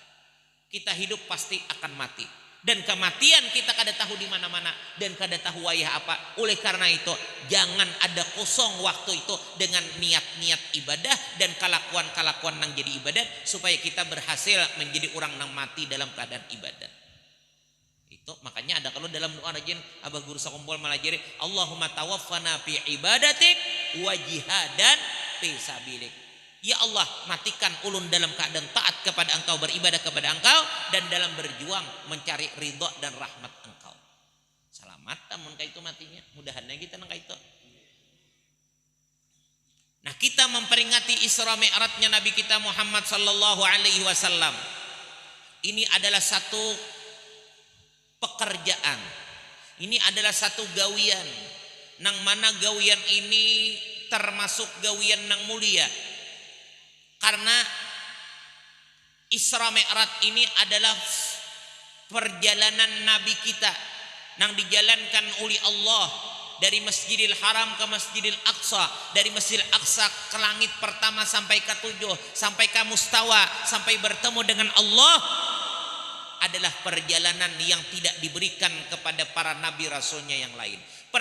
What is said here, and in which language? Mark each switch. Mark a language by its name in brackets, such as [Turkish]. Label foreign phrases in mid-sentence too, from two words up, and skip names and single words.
[Indonesian] Kita hidup pasti akan mati. Dan kematian kita kada tahu di mana-mana dan kada tahu wayah apa. Oleh karena itu jangan ada kosong waktu itu dengan niat-niat ibadah dan kelakuan-kelakuan yang jadi ibadat, supaya kita berhasil menjadi orang yang mati dalam keadaan ibadat. Itu makanya ada kalau dalam doa rajin Abah Guru Sakumpul melajari, [Arabic] اللهم توفنا في عبادتك وجهادا في سبيلك. [Indonesian] Ya Allah, matikan ulun dalam keadaan taat kepada Engkau, beribadah kepada Engkau, dan dalam berjuang mencari ridha dan rahmat Engkau. [Banjar] Selamat namun kaitu matinya. Mudahannya kita nang kaitu. [Indonesian] Nah, kita memperingati Isra Mi'rajnya Nabi kita Muhammad [Arabic] صلى الله عليه وسلم. [Indonesian] Ini adalah satu pekerjaan. Ini adalah satu gawian. [Banjar] Nang mana gawian ini termasuk gawian nang mulia. [Indonesian] Karena Isra Mi'raj ini adalah perjalanan Nabi kita yang dijalankan oleh Allah dari Masjidil Haram ke Masjidil Aqsa, dari Masjidil Aqsa ke langit pertama sampai ke 7, sampai ke Mustawa, sampai bertemu dengan Allah, adalah perjalanan yang tidak diberikan kepada para nabi rasulnya yang lain.